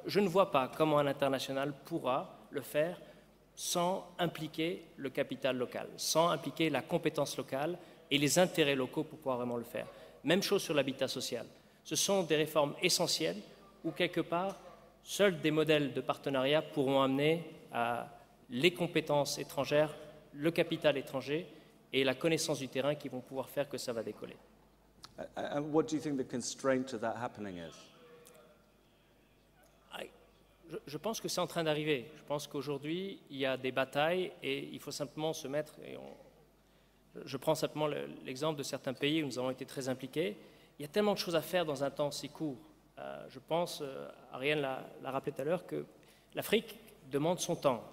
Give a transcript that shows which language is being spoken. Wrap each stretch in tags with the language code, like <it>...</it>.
<fr>Je ne vois pas comment un international pourra le faire sans impliquer le capital local, sans impliquer la compétence locale et les intérêts locaux pour pouvoir vraiment le faire. Même chose sur l'habitat social. Ce sont des réformes essentielles où, quelque part, seuls des modèles de partenariat pourront amener à les compétences étrangères, le capital étranger et la connaissance du terrain qui vont pouvoir faire que ça va décoller.</fr> <en>And what do you think the constraint to that happening is?</en> <fr>Je pense que c'est en train d'arriver. Je pense qu'aujourd'hui, il y a des batailles et il faut simplement se mettre... Je prends simplement l'exemple de certains pays où nous avons été très impliqués. Il y a tellement de choses à faire dans un temps si court. Je pense, Ariane l'a rappelé tout à l'heure, que l'Afrique demande son temps.</fr>